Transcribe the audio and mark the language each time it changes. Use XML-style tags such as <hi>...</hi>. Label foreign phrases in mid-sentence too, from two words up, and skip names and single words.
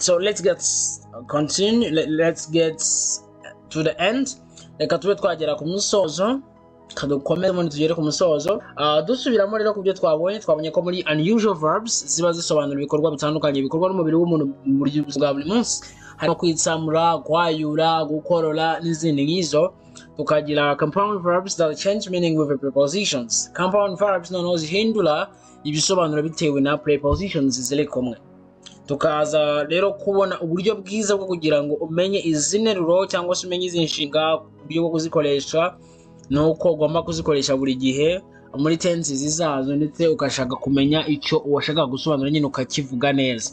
<en>So let's get continue. Let's get to the end.</en> <rw>Reka tube twagera ku musozo kadukomeze muri tugere ku musozo. Dusubiramo rero ku byo twabonye ko muri</rw> <en>unusual verbs</en> <rw>ziba zisobanura ibikorwa bitandukanye bikorwa n'umubiri w'umuntu mu buryo bwa buri munsi, harimo kwitsamura, kwayura, gukorora n'izindi nk'izo.</rw> <en>Tukagira compound verbs that change meaning with prepositions. Compound verbs</en> <rw>noneho zihindura ibisobanuro bitewe na prepositions ziri kumwe. Tukaza rero kubona uburyo bwiza bwo kugira ngo umenye izi nteruro cyangwa se umenye izi nshinga, uburyo bwo kuzikoresha nuko ugomba kuzikoresha buri gihe muri tenses zazo, ndetse ukashaka kumenya icyo uwashaka gusobanura nyine ukakivuga neza.</rw>